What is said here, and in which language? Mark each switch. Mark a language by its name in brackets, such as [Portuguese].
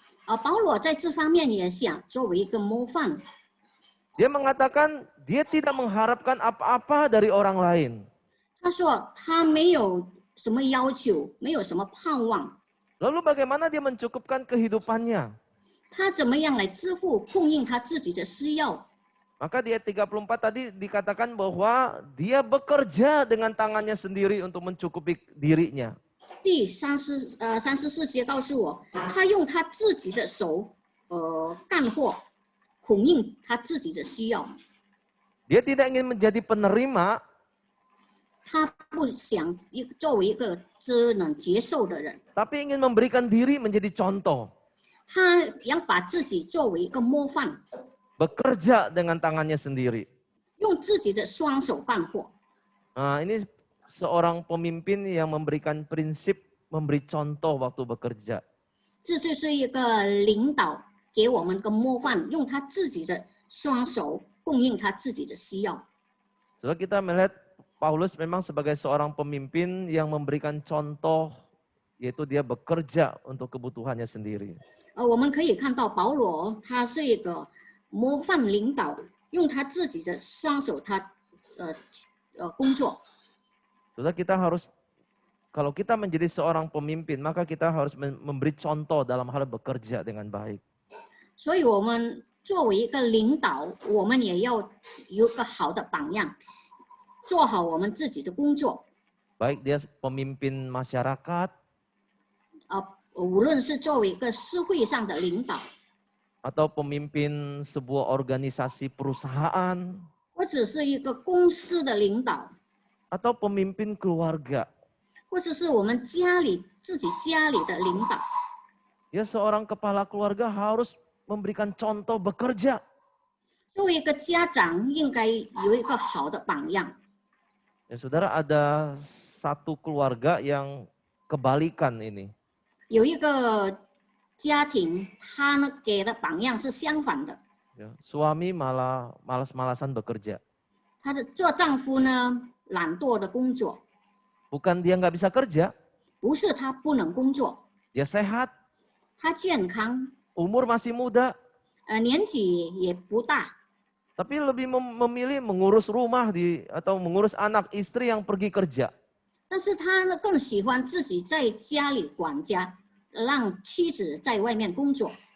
[Chinese] 保罗在这方面也想作为一个模范。 [Indonesian] Dia mengatakan dia tidak mengharapkan apa-apa dari orang lain. [Chinese] 他说他没有什么要求，没有什么盼望， [Indonesian] Lalu bagaimana dia mencukupkan kehidupannya? [Chinese] 他怎么样来支付供应他自己的需要？ [Indonesian] Maka di ayat 34 tadi dikatakan bahwa dia bekerja dengan tangannya sendiri untuk mencukupi dirinya. [Chinese] 第34节告诉我，他用他自己的手，干活，供应他自己的需要。 [Indonesian] Dia tidak ingin menjadi penerima, [Chinese] 他不想作为一个只能接受的人， [Indonesian] tapi ingin memberikan diri menjadi contoh. [Chinese] 他要把自己作为一个模范， [Indonesian] Bekerja dengan tangannya sendiri. [Chinese] 用自己的双手干活。 [Indonesian] Nah, ini seorang pemimpin yang memberikan prinsip memberi contoh waktu bekerja. [Chinese] 这就是一个领导给我们个模范，用他自己的双手供应他自己的需要。 [Indonesian] Setelah kita melihat Paulus memang sebagai seorang pemimpin yang memberikan contoh, yaitu dia bekerja untuk kebutuhannya sendiri. [Chinese] 我们可以看到保罗他是一个模范领导，用他自己的双手他工作。 [Indonesian] Saudara, kita harus, kalau kita menjadi seorang pemimpin, maka kita harus memberi contoh dalam hal bekerja dengan baik. [Chinese] 所以我们作为一个领导，我们也要有个好的榜样，做好我们自己的工作。 [Indonesian] Baik dia pemimpin masyarakat, [Chinese] 无论是作为一个社会上的领导， [Indonesian] atau pemimpin sebuah organisasi perusahaan, [Chinese] 或者是一个公司的领导， [Indonesian] atau pemimpin keluarga. [Chinese] 或者是我们自己家里的领导。 [Indonesian] Ya, seorang kepala keluarga harus memberikan contoh bekerja. [Chinese] 作为一个家长，应该有一个好的榜样。 [Indonesian] Ya, saudara, ada satu keluarga yang kebalikan ini. [Chinese] 有一个家庭，他呢给的榜样是相反的。 [Indonesian] Ya, suami malah malas-malasan bekerja. [Chinese] 他的做丈夫呢，懒惰的工作， [Indonesian] Bukan dia nggak bisa kerja, [Chinese] 不是他不能工作， [Indonesian] dia sehat, [Chinese] 他健康， [Indonesian] umur masih muda, [Chinese] 年纪也不大， [Indonesian] tapi lebih memilih mengurus rumah atau mengurus anak istri yang pergi kerja. [Chinese] 但是他呢更喜欢自己在家里管家，让妻子在外面工作。